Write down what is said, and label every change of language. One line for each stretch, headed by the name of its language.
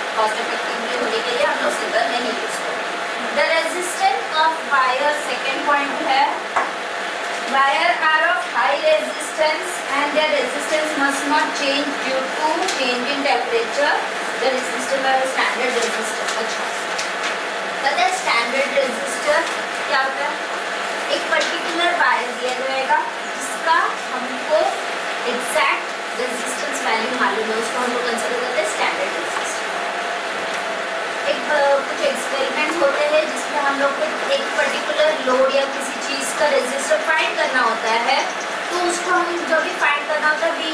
Hindi: Cost effectively होने के लिए हम लोग silver नहीं यूज करते।
English: The resistance of wire, second point है, wire are of high resistance and their resistance must not change due to change in temperature. The resistor by standard resistor.
Hindi: अच्छा, पता है standard resistor क्या होता है? एक particular वायर दिया जाएगा जिसका हमको exact resistance value मालूम है, उसको हम लोग कंसिडर करते हैं standard resistor। कुछ एक्सपेरिमेंट्स होते हैं जिसमें हम लोग को एक पर्टिकुलर लोड या किसी चीज़ का रेजिस्टर फाइंड करना होता है, तो उसको हम जब भी फाइंड करना होता है